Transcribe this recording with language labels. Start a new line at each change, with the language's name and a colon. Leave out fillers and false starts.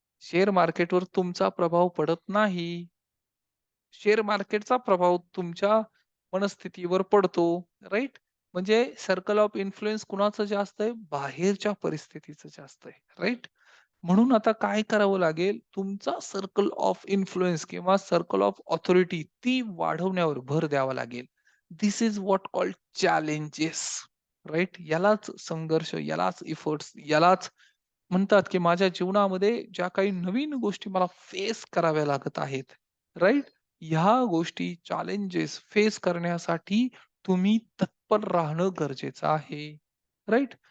Marathi: Share मार्केटवर तुमचा प्रभाव पडत नाही. शेअर मार्केटचा प्रभाव तुमच्या मनस्थितीवर पडतो, राइट? म्हणजे सर्कल ऑफ इन्फ्लुअन्स कुणाचं जास्त आहे? बाहेरच्या परिस्थितीचं जास्त आहे, राइट? म्हणून आता काय करावं लागेल? तुमचा सर्कल ऑफ इन्फ्लुअन्स किंवा सर्कल ऑफ ऑथॉरिटी ती वाढवण्यावर भर द्यावा लागेल.
English: This is what called challenges, right?
Marathi: यालाच संघर्ष, यालाच एफर्ट्स, यालाच म्हणतात, की माझ्या जीवनामध्ये ज्या काही नवीन गोष्टी मला फेस कराव्या लागत आहेत, राइट? ह्या गोष्टी चॅलेंजेस फेस करण्यासाठी तुम्ही तत्पर राहणं गरजेचं आहे. राइट?